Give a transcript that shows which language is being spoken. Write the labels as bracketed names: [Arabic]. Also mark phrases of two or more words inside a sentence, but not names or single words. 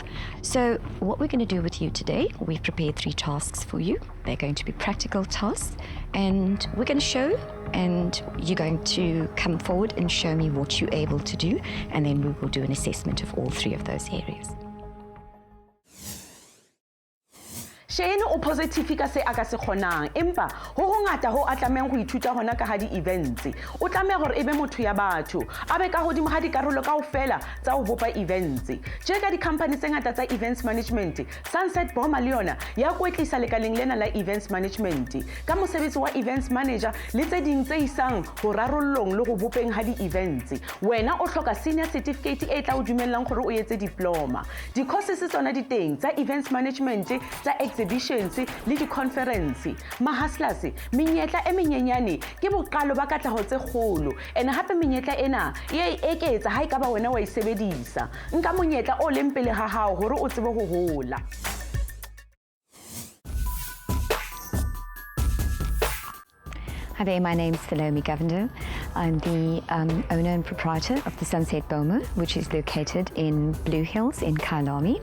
[English] So what we're going to do with you today, we've prepared 3 tasks for you. They're going to be practical tasks, and we're going to show, and you're going to come forward and show me what you're able to do, and then we will do an assessment of all 3 of those areas. [Southern Sotho] Cheyenne o positive ka se a ka se kgonang empa ho ngata ho a tlameng go ithuta hona ka ha di-events o tlameha gore e be motho ya batho a be ka godimo ha dikarolo kaofela tsa ho bopa events je ka di-company tse ngata tsa [English] events management. [Southern Sotho] Sunset Boma le yona ya kwetlisa lekaleng lena la [English] events management [Southern Sotho] ka mosebetsi wa [English] events manager [Southern Sotho] le tse ding tse isang ho rarollong le go bopeng ha di-events. Wena o hloka [English] senior certificate [Southern Sotho] e tla o dumellang gore o etse diploma. Di-courses tsona di teng tsa [English] events management, [Southern Sotho] tsa exhibitions le di-conference. Mahaslas menyetla e menyenyane ke boqalo ba katlaho tse kgolo, ene hape menyetla ena e eketsa ha e ka ba wena wa e sebedisa. Nka monyetla o leng pele ha hao hore o tsebe ho hola. [English] Hi there, my name's Salome Govender. I'm the owner and proprietor of the Sunset Boma, which is located in Blue Hills in Kailami.